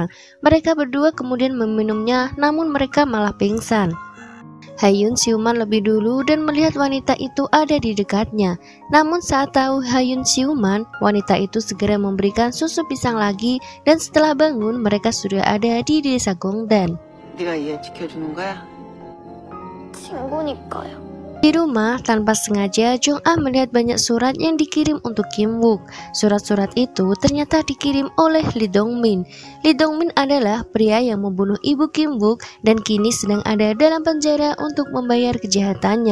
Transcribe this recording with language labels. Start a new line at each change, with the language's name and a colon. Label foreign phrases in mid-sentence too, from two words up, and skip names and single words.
Indonesian: Mereka berdua kemudian meminumnya, namun mereka malah pingsan. Haeun siuman lebih dulu dan melihat wanita itu ada di dekatnya. Namun saat tahu Haeun siuman, wanita itu segera memberikan susu pisang lagi dan setelah bangun mereka sudah ada di desa Gongdan.
Korean: 네가 얘 지켜주는 거야? 친구니까요.
Indonesian: Di rumah, tanpa sengaja, Jong-ah melihat banyak surat yang dikirim untuk Kim Wook. Surat-surat itu ternyata dikirim oleh Lee Dong-min. Lee Dong-min adalah pria yang membunuh ibu Kim Wook dan kini sedang ada dalam penjara untuk membayar kejahatannya.